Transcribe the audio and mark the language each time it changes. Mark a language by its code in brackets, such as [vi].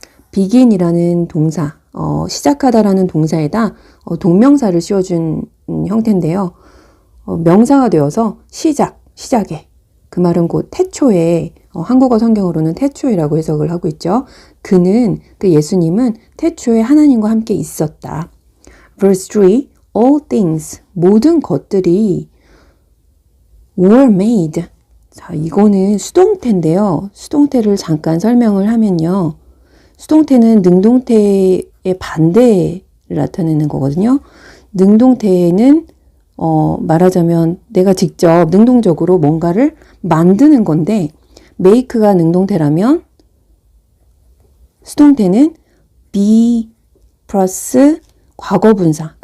[ko] begin이라는 동사, 시작하다라는 동사에다 동명사를 씌워준 형태인데요. 명사가 되어서 시작에. 그 말은 곧 태초에, 한국어 성경으로는 태초에라고 해석을 하고 있죠. 그 예수님은 태초에 하나님과 함께 있었다. [en] Verse 3, all things, [ko] 모든 것들이 [en] were made. [ko] 자, 이거는 수동태인데요. 수동태를 잠깐 설명을 하면요. 수동태는 능동태의 반대를 나타내는 거거든요. 능동태는 말하자면 내가 직접 능동적으로 뭔가를 만드는 건데 make가 능동태라면 수동태는 be 플러스 과거분사.